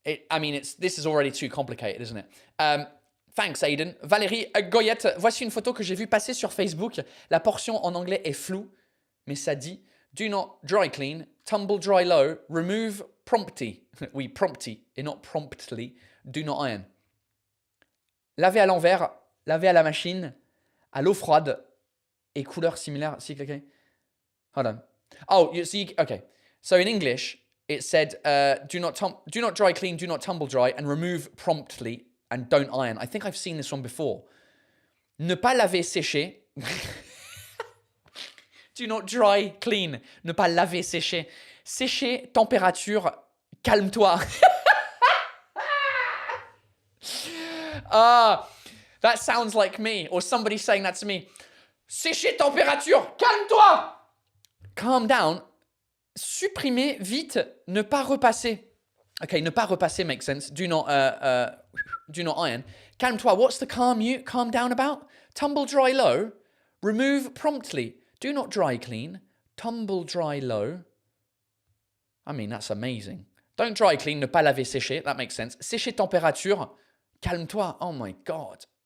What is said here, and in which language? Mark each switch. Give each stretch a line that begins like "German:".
English: I mean, this is already too complicated, isn't it? Thanks, Aiden.
French: Valérie Goyette, voici une photo que j'ai vue passer sur Facebook. La portion en anglais est floue, mais ça dit «
English: Do not dry clean, tumble dry low, remove promptly ».
French: Oui, promptly, et not promptly.
English: Do not iron.
French: Laver à l'envers, laver à la machine, à l'eau froide, et couleur similaire.
English: Hold on. Oh, you see, okay. So in English, it said, do not dry clean, do not tumble dry, and remove promptly, and don't iron. I think I've seen this one before.
French: Ne pas laver sécher.
English: Do not dry clean.
French: Ne pas laver sécher. Sécher, température, calme-toi.
English: That sounds like me, or somebody saying that to me.
French: Sécher, température, calme-toi.
English: Calm down.
French: Supprimer vite, ne pas repasser.
English: Okay,
French: ne pas repasser
English: makes sense. Do not iron.
French: Calme-toi.
English: What's the calm down about? Tumble dry low. Remove promptly. Do not dry clean. Tumble dry low. I mean, that's amazing. Don't dry clean,
French: ne pas laver sécher.
English: That makes sense.
French: Sécher température. Calme-toi.
English: Oh my God.